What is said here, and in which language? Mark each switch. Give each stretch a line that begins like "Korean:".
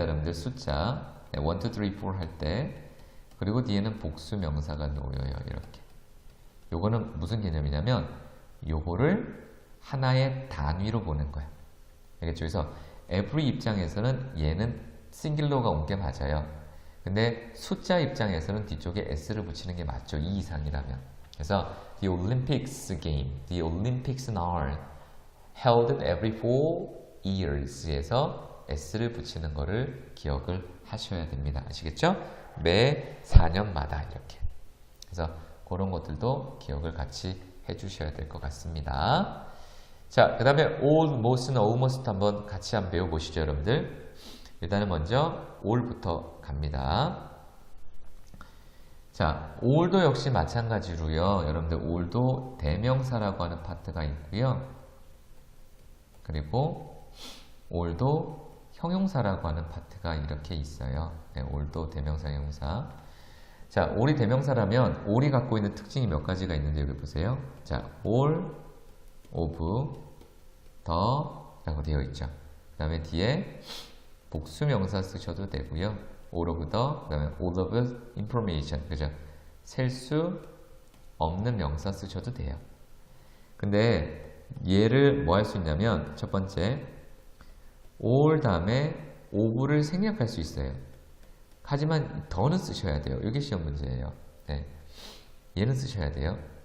Korean: 여러분들 숫자 1, 2, 3, 4 할 때 그리고 뒤에는 복수 명사가 놓여요. 이렇게 요거는 무슨 개념이냐면 요거를 하나의 단위로 보는 거야. 알겠죠? 그래서 every 입장에서는 얘는 싱글러가 온 게 맞아요. 근데 숫자 입장에서는 뒤쪽에 s를 붙이는 게 맞죠. 2 이상이라면.
English: 그래서 the Olympics game, the Olympics are held every 4 years에서 s를 붙이는 거를 기억을 하셔야 됩니다.
Korean: 아시겠죠? 매 4년마다 이렇게. 그래서 그런 것들도 기억을 같이 해주셔야 될 것 같습니다. 자, 그 다음에 almost나 almost 한번 같이 한번 배워보시죠, 여러분들. 일단은 먼저 all부터 갑니다. 자, all도 역시 마찬가지로요. 여러분들 all도 대명사라고 하는 파트가 있고요. 그리고 all도 형용사라고 하는 파트가 이렇게 있어요. 네, all도 대명사, 형용사. 자, all이 대명사라면 all이 갖고 있는 특징이 몇 가지가 있는지 여기 보세요. 자, all of the 라고 되어 있죠. 그 다음에 뒤에 복수명사 쓰셔도 되고요.
English: all of the, 그 다음에 all of information, 그죠?
Korean: 셀 수 없는 명사 쓰셔도 돼요. 근데 얘를 뭐 할 수 있냐면 첫 번째 all 다음에 of를 생략할 수 있어요. 하지만 더는 쓰셔야 돼요. 이게 시험 문제예요. 네. 얘는 쓰셔야 돼요.